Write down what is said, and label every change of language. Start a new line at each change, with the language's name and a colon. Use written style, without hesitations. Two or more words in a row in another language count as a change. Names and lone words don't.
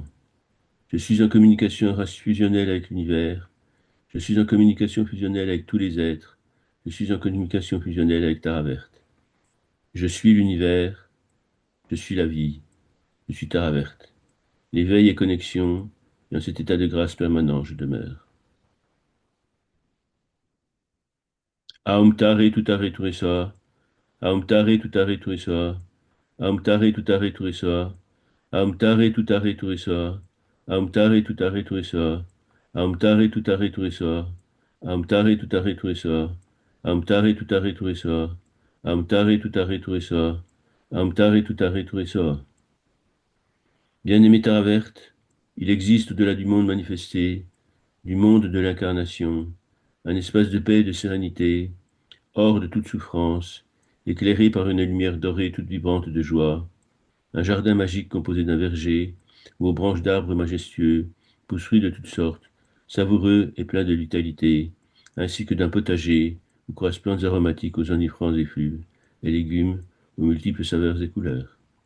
French: Je suis en communication fusionnelle avec l'univers. Je suis en communication fusionnelle avec tous les êtres. Je suis en communication fusionnelle avec Tara. Je suis l'univers. Je suis la vie. Je suis Tara. L'éveil et connexion, et en cet état de grâce permanent, je demeure.
Sanskrit: Aum Tare Tutare Turesa. Aum Tare Tutare Turesa. Aum Tare Tutare Turesa. Amtare tutare turisa, amtare tutare turisa, amtare tutare turisa, amtare tutare turisa, amtare tutare turisa, amtare tutare turisa, amtare tutare turisa.
French: Bien-aimé Taraverte, il existe au-delà du monde manifesté, du monde de l'incarnation, un espace de paix et de sérénité, hors de toute souffrance, éclairé par une lumière dorée toute vibrante de joie, un jardin magique composé d'un verger, où aux branches d'arbres majestueux poussent fruits de toutes sortes, savoureux et pleins de vitalité, ainsi que d'un potager où croissent plantes aromatiques aux enivrants effluves, et légumes aux multiples saveurs et couleurs.